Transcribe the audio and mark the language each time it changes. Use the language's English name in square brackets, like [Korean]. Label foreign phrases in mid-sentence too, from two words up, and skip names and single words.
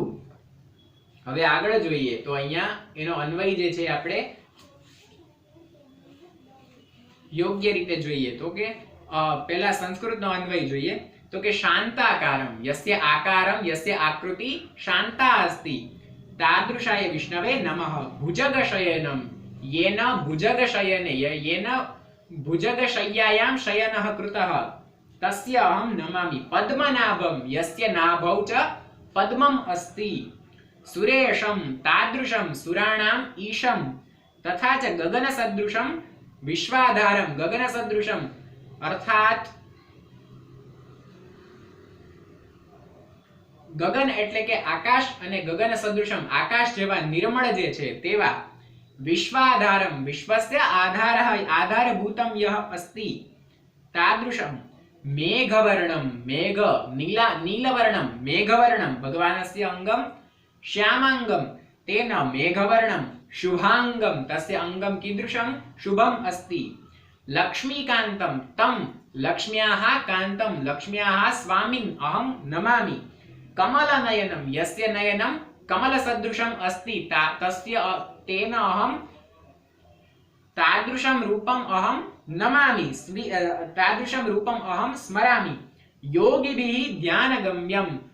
[Gujarati] હવે આગળ જોઈએ તો અહીંયા એનો અન્વય જે છે આપણે યોગ્ય રીતે જોઈએ. તો કે પહેલા સંસ્કૃતનો અન્વય જોઈએ. તો કે [Sanskrit] શાંતાકારમ યસ્ય આકારમ યસ્ય આકૃતિ શાંતા અસ્તિ તાદૃશાય વિષ્ણવે નમઃ ભુજગશયનમ येन भुजगशयने येन भुजगशय्यायां शयनः कृतः तस्य अहं नमामि पद्मनाभं यस्य नाभौ च पद्मम् अस्ति सुरेशं तादृशं सुराणाम् ईशं तथा च गगनसदृशं विश्वाधारं गगनसदृशं अर्थात [Gujarati] ગગન એટલે કે આકાશ અને [Sanskrit] ગગન સદૃશમ [Gujarati] આકાશ જેવા નિર્મળ જે છે [Sanskrit] તેવા વિશ્વાધારમ વિશ્વસ્ય આધારઃ આધારભૂતમ યહ અસ્તિ તાદૃશમ મેઘવર્ણમ મેઘ નીલવર્ણમ મેઘવર્ણમ ભગવાનસ્ય અંગમ શ્યામાંગમ તેન મેઘવર્ણમ શુભાંગમ તસ્ય અંગમ કીદૃશમ શુભમ અસ્તિ લક્ષ્મીકાંતમ તમ લક્ષ્મ્યાઃ કાંતમ લક્ષ્મ્યાઃ સ્વામિન અહં નમામિ कमलनयनम यस्य नयनम कमलसदृशम अस्ति तस्य तेन अहं तादृशं रूपम अहं नमामि तादृशं रूपम अहं स्मरामि योगिभिः ध्यानगम्यं